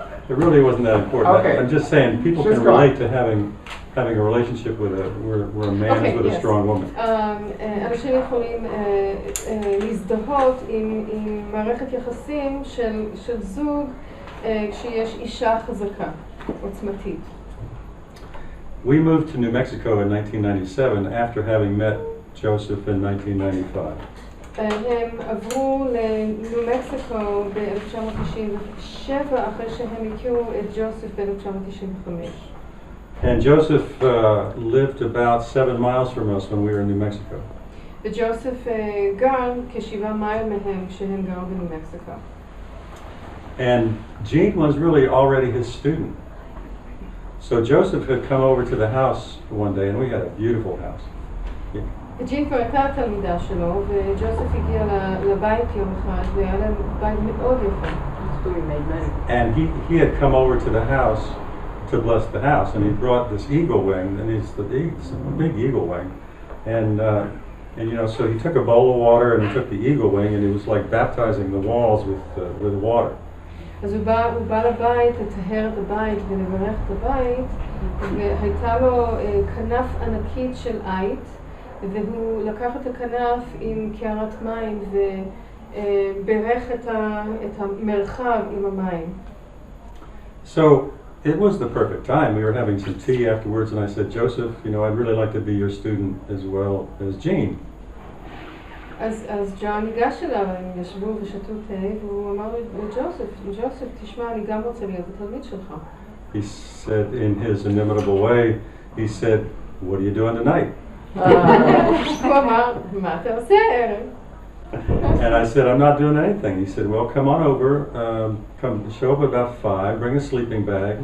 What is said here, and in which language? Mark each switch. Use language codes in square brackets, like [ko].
[en] It really wasn't that important. Okay. I'm just saying people She's can gone. relate to having a relationship with where a man is with a strong woman. [he] אנשים יכולים להזדהות עם מערכת יחסים של זוג כשיש אישה חזקה, עוצמתית. [en] We moved to New Mexico in 1997 after having met Joseph in 1995. [he] הם עברו לניו מקסיקו ב-1997 אחרי שהם הכירו את ג'וסף ב-1995. [en] And Joseph lived about 7 miles from us when we were in New Mexico. [he] וג'וסף גר כ7 מייל מהם כשהם גרו בניו מקסיקו. [en] And Jeanne was really already his student. So Joseph had come over to the house one day, and we had a beautiful house. [he] ג'ין כבר הייתה התלמידה שלו, וג'וסף הגיע לבית יום אחד, והיה להם בית מאוד יפה. [en] And he had come over to the house to bless the house, and he brought this eagle wing, and it's a big eagle wing. And you know, so he took a bowl of water, and he took the eagle wing, and he was like baptizing the walls with water. [he] אז הוא בא לבית לטהר את הבית ולברך את הבית, והייתה לו כנף ענקית של עית, והוא לקח את הכנף עם קערת מים וברך את המרחב עם המים. [en] So it was the perfect time. We were having some tea afterwards, and I said, Joseph, you know, I'd really like to be your student as well as Jeanne. [he] אז ג'ון ניגש אליו, הם ישבו ושתו תה, והוא אמר לג'וסף, תשמע, אני גם רוצה להיות התלמיד שלך. [en] He said in his inimitable way, he said, what are you doing tonight? [he] הוא אמר, מה אתה עושה הערב? [en] And I said, I'm not doing anything. He said, well, come on over, come show up about 5, bring a sleeping bag.